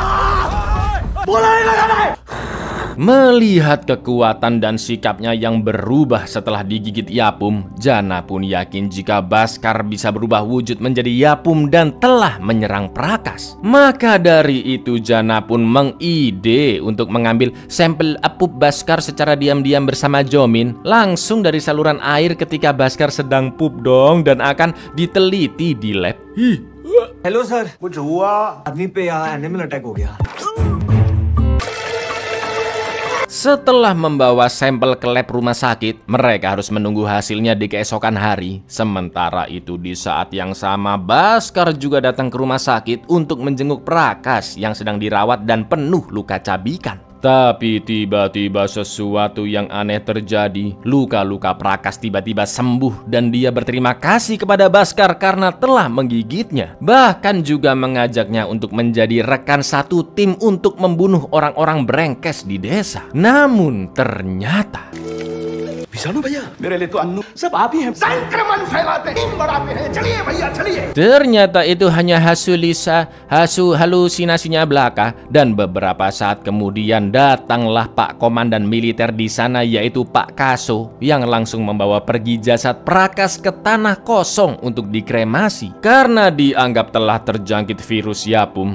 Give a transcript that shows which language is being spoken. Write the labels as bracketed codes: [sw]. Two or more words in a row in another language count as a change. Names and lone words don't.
[id] Melihat kekuatan dan sikapnya yang berubah setelah digigit Yapum, Jana pun yakin jika Baskar bisa berubah wujud menjadi Yapum dan telah menyerang Prakas. Maka dari itu Jana pun mengide untuk mengambil sampel pup Baskar secara diam-diam bersama Jomin langsung dari saluran air ketika Baskar sedang pup dong, dan akan diteliti di lab. [en] hello sir, [hi] कुछ हुआ? आदमी पे यहाँ [en] animal attack [hi] हो गया। [id] Setelah membawa sampel ke lab rumah sakit, mereka harus menunggu hasilnya di keesokan hari. Sementara itu di saat yang sama, Baskar juga datang ke rumah sakit untuk menjenguk Prakas yang sedang dirawat dan penuh luka cabikan. Tapi tiba-tiba sesuatu yang aneh terjadi. Luka-luka Prakas tiba-tiba sembuh dan dia berterima kasih kepada Baskar karena telah menggigitnya. Bahkan juga mengajaknya untuk menjadi rekan satu tim untuk membunuh orang-orang brengkes di desa. Namun ternyata [hi] विषाणु भैया मेरे लिए तो अन्नू सब आप ही हैं, संक्रमण फैलाते टीम बढ़ाते हैं। चलिए भैया चलिए। [id] Ternyata itu hanya halusinasinya belaka. Dan beberapa saat kemudian datanglah Pak Komandan militer di sana, yaitu Pak Kaso, yang langsung membawa pergi jasad Prakas ke tanah kosong untuk dikremasi karena dianggap telah terjangkit virus Yapum.